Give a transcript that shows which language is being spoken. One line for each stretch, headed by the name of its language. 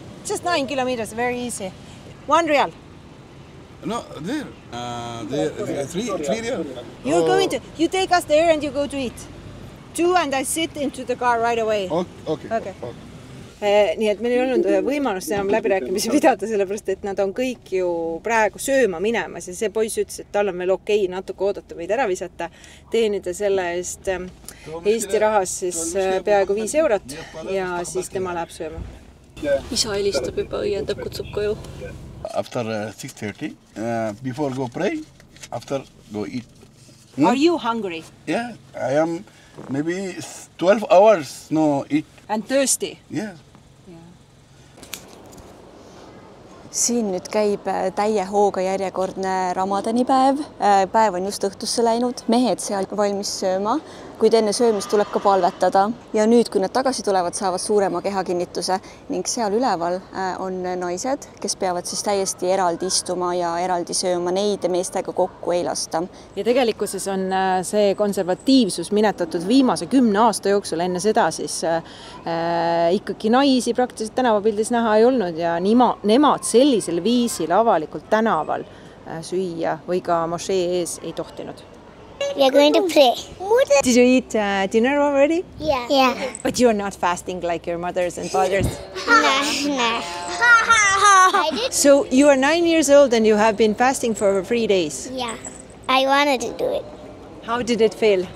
English: Just 9 kilometers, very easy. 1 rial. No, there. There 3 rial. You're going to, you take us there and you go to eat. 2 and I sit into the car right away. Okay.
Estonian: Nii et meil ei olnud võimalust enam läbirääkimisi pidada, sellepärast et nad on kõik ju praegu sööma minemas ja see poiss ütles, et tal on veel okei natuke oodata võid ära visata, teenida selle eest Eesti rahas siis peaaegu 5 eurot ja siis tema läheb sööma. Isa helistab juba, õiendab, kutsub koju.
English: After 6:30, before go pray, after go eat. Are you hungry? Yeah, I am maybe 12 hours no eat. And thirsty? Yeah.
Estonian: Siin nüüd käib täie hooga järjekordne Ramadanipäev. Päev on just õhtusse läinud. Mehed seal valmis sööma, kuid enne söömist tuleb ka palvetada. Ja nüüd, kui nad tagasi tulevad, saavad suurema kehakinnituse ning seal üleval on naised, kes peavad siis täiesti eraldi istuma ja eraldi sööma. Neid meestega kokku ei lasta. Ja tegelikkuses on see konservatiivsus minetatud viimase 10 aasta jooksul. Enne seda siis ikkagi naisi praktiliselt tänavapildis näha ei olnud ja nemad sellisel viisil avalikult tänaval süüa või ka mošee ees ei tohtinud.
English: We are going to pray. Did you eat dinner already? Yeah. But you are not fasting like your mothers and fathers? No. So you are 9 years old and you have been fasting for 3 days? Yeah. I wanted to do it. How did it feel?